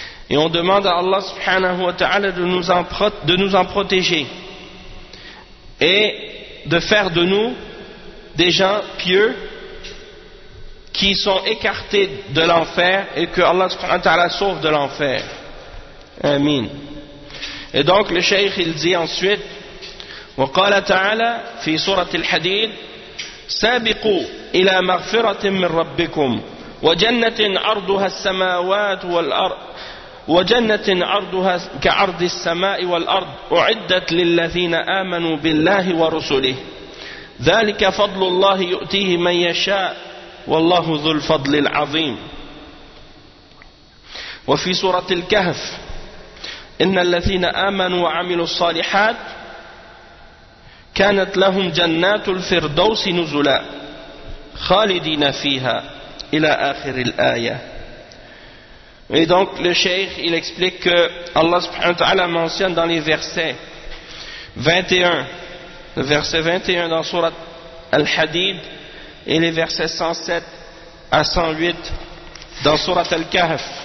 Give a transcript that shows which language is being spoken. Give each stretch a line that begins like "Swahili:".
French: Et on demande à Allah subhanahu wa ta'ala de nous en protéger. Et de faire de nous des gens pieux qui sont écartés de l'enfer et que Allah subhanahu wa ta'ala sauve de l'enfer. Amin. Et donc le cheikh il dit ensuite
Arabic: وقال تعالى في سورة الحديد سابقوا إلى مغفرة من ربكم وجنة عرضها السماوات والأرض وجنة عرضها كعرض السماء والأرض أعدت للذين آمنوا بالله ورسله ذلك فضل الله يؤتيه من يشاء والله ذو الفضل العظيم. وفي سورة الكهف إن الذين آمنوا وعملوا الصالحات كانت لهم جنات الفردوس نزلا خالدين فيها إلى آخر الآية.
French: Et donc le cheikh, il explique que Allah subhanahu wa ta'ala mentionne dans les versets 21, le verset 21 dans surat Al-Hadid et les versets 107 à 108 dans surat Al-Kahf.